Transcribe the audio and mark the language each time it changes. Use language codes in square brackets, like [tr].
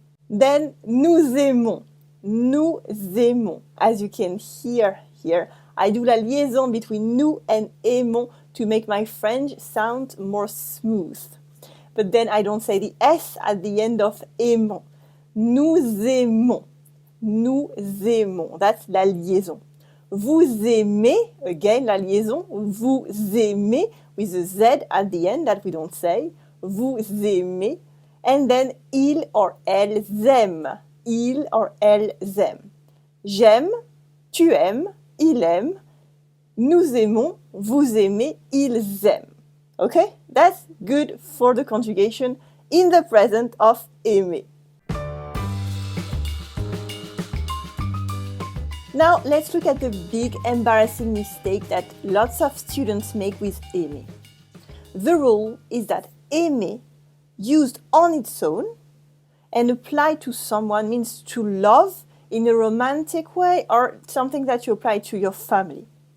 [fr] Then, nous aimons. Nous aimons. [en] As you can hear here, I do la liaison between nous and aimons to make my French sound more smooth. But then I don't say the S at the end of aimons. [fr] Nous aimons. Nous aimons. [en] That's la liaison. [fr] Vous aimez, again, la liaison. Vous aimez [en] with a Z at the end that we don't say. [fr] Vous aimez. And then ils or elles aiment. Ils or elles aiment. J'aime, tu aimes, il aime. Nous aimons, vous aimez, ils aiment. [en] Okay? That's good for the conjugation in the present of aimer. Now, let's look at the big embarrassing mistake that lots of students make with aimer. The rule is that aimer, used on its own and applied to someone, means to love in a romantic way or something that you apply to your family.